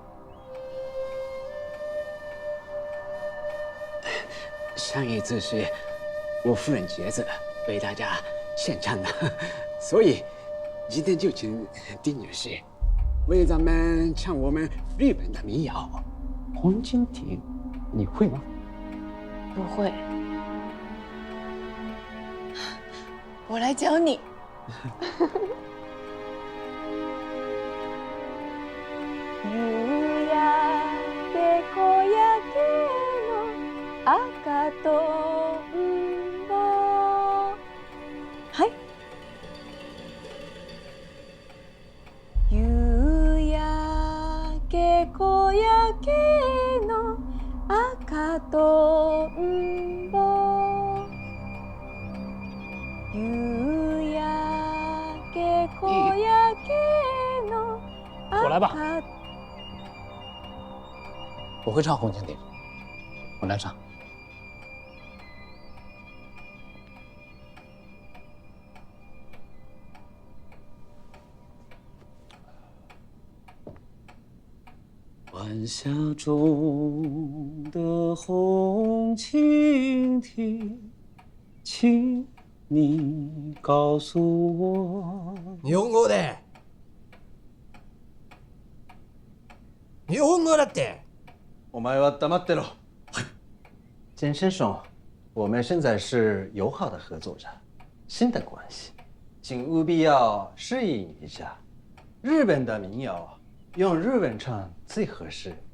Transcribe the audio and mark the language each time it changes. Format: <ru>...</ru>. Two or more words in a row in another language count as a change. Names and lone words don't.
<zh>上一次是我夫人节子为大家献唱的，所以今天就请丁女士为咱们唱我们日本的民谣《红蜻蜓》，你会吗？不会。我来教你。</zh> <ja>夕焼け小焼けの赤とんぼ。はい。夕焼け小焼けの赤とんぼ。夕焼け小焼けの</ja> <zh>我来吧。我会唱《红蜻蜓》，我来唱。晚霞中的红蜻蜓，请你告诉我。</zh> <ja>日本語で。日本語だって。お前は黙ってろ。</ja> <zh>简先生，我们现在是友好的合作着，新的关系，请务必要适应一下。日本的民谣用日文唱最合适。</zh>